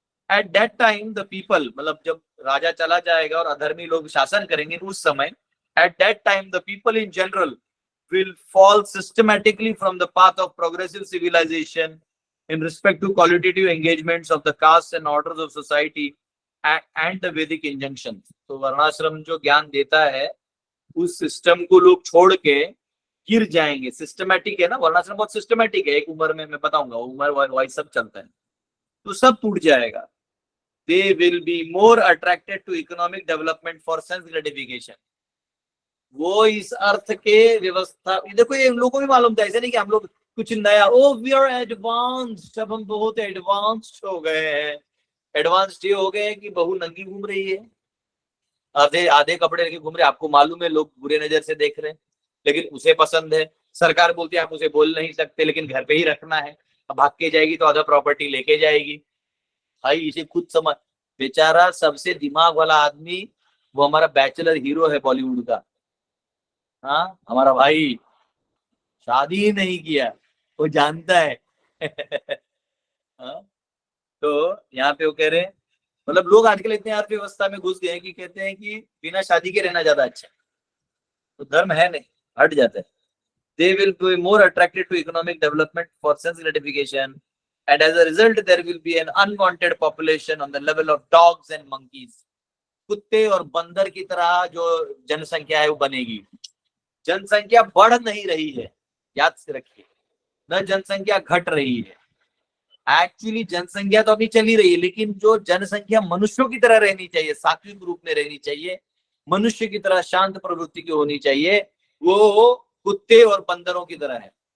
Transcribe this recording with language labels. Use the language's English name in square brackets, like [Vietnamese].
[English] at that time the people, [Hindi] मतलब जब राजा चला जाएगा और अधर्मी लोग शासन करेंगे उस समय, [English] At that time the people in general will fall systematically from the path of progressive civilization in respect to qualitative engagements of the castes and orders of society and the Vedic injunctions। [Hindi] तो वर्णाश्रम जो ज्ञान देता है उस system को लोग छोड़ के गिर जाएंगे। सिस्टमैटिक है ना, वर्णाश्रम बहुत सिस्टमैटिक है, एक उम्र में मैं बताऊंगा, उम्र वाइज सब चलता है, तो सब टूट जाएगा। [English] they will be more attracted to economic development for sense gratification. [Hindi] वो इस अर्थ के व्यवस्था, देखो ये लोगों को भी मालूम था, ऐसे नहीं कि हम लोग कुछ नया, [English] oh we are advanced, [Hindi] अब हम बहुत एडवांस्ड हो गए हैं। एडवांस्ड ये हो गए हैं कि बहू नंगी घूम रही है, आधे आधे कपड़े लेके घूम रहे, आपको मालूम है लोग बुरे नजर से देख रहे हैं, लेकिन उसे पसंद है। सरकार बोलती है आप उसे बोल नहीं सकते, लेकिन घर पे ही रखना है। अब भाग के जाएगी तो आधा प्रॉपर्टी लेके जाएगी। भाई इसे खुद समझ, बेचारा सबसे दिमाग वाला आदमी, वो हमारा बैचलर हीरो है बॉलीवुड का, हाँ हमारा भाई, शादी ही नहीं किया, वो जानता है। हाँ? तो यहाँ पे वो कह रहे हैं, मतलब लोग आजकल इतने अर्थव्यवस्था में घुस गए हैं कि कहते हैं कि बिना शादी के रहना ज्यादा अच्छा है। तो धर्म है नहीं, हट जाता है। [English] They will be more attracted to economic development for sense gratification, and as a result there will be an unwanted population on the level of dogs and monkeys. [Hindi] कुत्ते और बंदर की तरह जो जनसंख्या है वो बनेगी। जनसंख्या बढ़ नहीं रही है, याद से रखिए, न जनसंख्या घट रही है। एक्चुअली जनसंख्या तो अभी चली रही है, लेकिन जो जनसंख्या मनुष्यों की तरह रहनी चाहिए, सात्विक रूप में रहनी चाहिए, मनुष्य की तरह शांत प्रवृत्ति की होनी चाहिए, वो कुत्ते और बंदरों की तरह है।